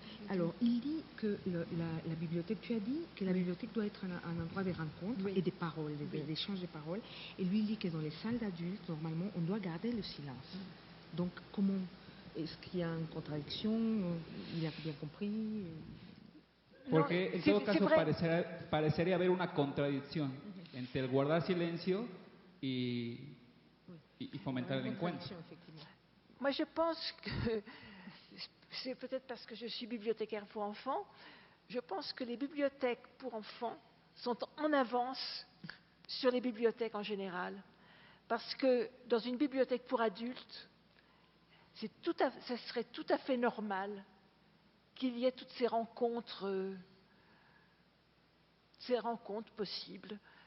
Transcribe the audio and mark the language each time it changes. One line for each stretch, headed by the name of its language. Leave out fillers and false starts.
French: Alors, il dit que la bibliothèque, tu as dit que la bibliothèque doit être un endroit de rencontres et des paroles, d'échanges de paroles. Et lui, il dit que dans les salles d'adultes, normalement, on doit garder le silence. Donc, comment est-ce qu'il y a une contradiction? Il a bien compris?
Spanish: Porque en todo caso parecería haber una contradicción entre el guardar silencio y fomentar el encuentro.
French: Moi, je pense que c'est peut-être parce que je suis bibliothécaire pour enfants, je pense que les bibliothèques pour enfants sont en avance sur les bibliothèques en général. Parce que dans une bibliothèque pour adultes, ça serait tout à fait normal qu'il y ait toutes ces rencontres possibles.